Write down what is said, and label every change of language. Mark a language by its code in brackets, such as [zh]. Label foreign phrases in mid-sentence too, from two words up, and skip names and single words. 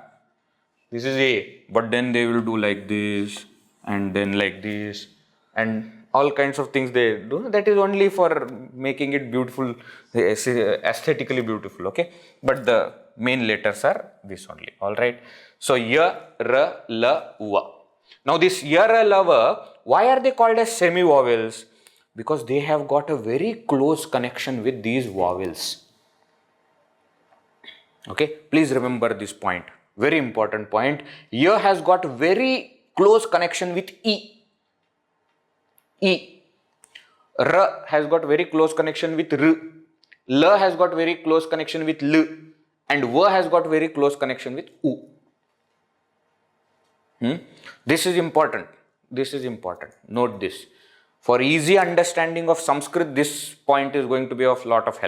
[en] This is A, but then they will do like this and then like this and all kinds of things they do. That is only for making it beautiful, aesthetically beautiful. Okay, but the main letters are this only. All right. So ya, ra, la, va. Now this ya, ra, la, va, why are they called as semi vowels? Because they have got a very close connection with these vowels. Okay, please remember this point. Very important point. Ya has got very close connection with E. E. Ra has got very close connection with R. La has got very close connection with L. And Va has got very close connection with U. This is important. This is important. Note this. For easy understanding of Sanskrit, this point is going to be of lot of help.